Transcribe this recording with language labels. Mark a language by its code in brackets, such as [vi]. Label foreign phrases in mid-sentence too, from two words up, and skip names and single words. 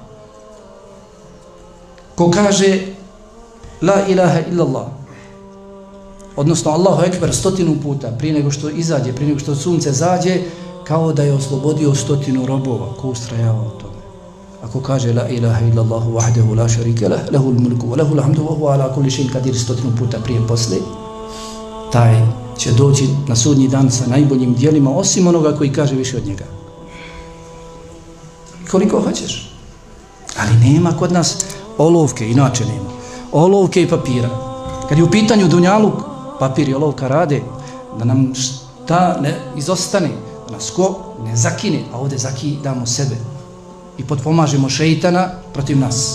[bs] Ko kaže [ar] لا إله إلا الله, [bs] odnosno [ar] الله أكبر [bs] 100 puta prije nego što izađe, prije nego što sunce zađe, kao da je oslobodio 100 robova. Ko ustrajava o tome? Ako kaže [ar] لا إله إلا الله وحده لا شريك له له الملك وله الحمد وهو على كل شيء قدير [bs] 100 puta prije posle, taj će doći na sudnji dan sa najboljim djelima, osim onoga koji kaže više od njega. Koliko hoćeš. Ali nema kod nas olovke, inače nema. Olovke i papira. Kad je u pitanju dunjaluk, papir i olovka rade da nam šta ne izostane, da nas ko ne zakine, a ovdje zakidamo sebe i potpomažemo šeitana protiv nas.